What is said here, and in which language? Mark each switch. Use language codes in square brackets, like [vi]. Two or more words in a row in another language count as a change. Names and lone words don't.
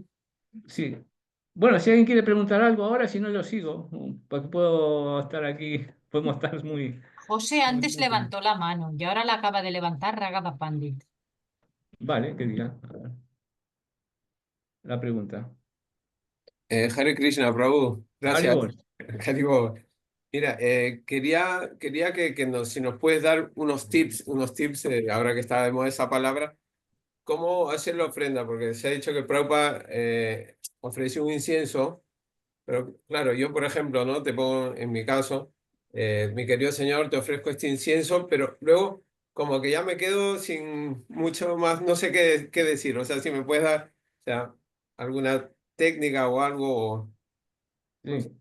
[es] sí. Bueno, si alguien quiere preguntar algo ahora, si no lo sigo, porque puedo estar aquí, podemos estar José muy antes tiempo. levantó la mano y ahora la acaba de levantar Ragaba Pandit. Vale, ¿qué dirá? A ver, la pregunta. Hare Krishna, Prabhu, gracias. Haribol. Haribol. Mira, quería si nos puedes dar unos tips, ahora que está de moda esa palabra, cómo hacer la ofrenda, porque se ha dicho que Prabhupada ofreció un incienso, pero claro, yo por ejemplo, ¿no? Te pongo en mi caso, mi querido Señor, te ofrezco este incienso, pero luego como que ya me quedo sin mucho más, no sé qué decir, o sea, si me puedes dar, o sea, alguna técnica o algo, no sé,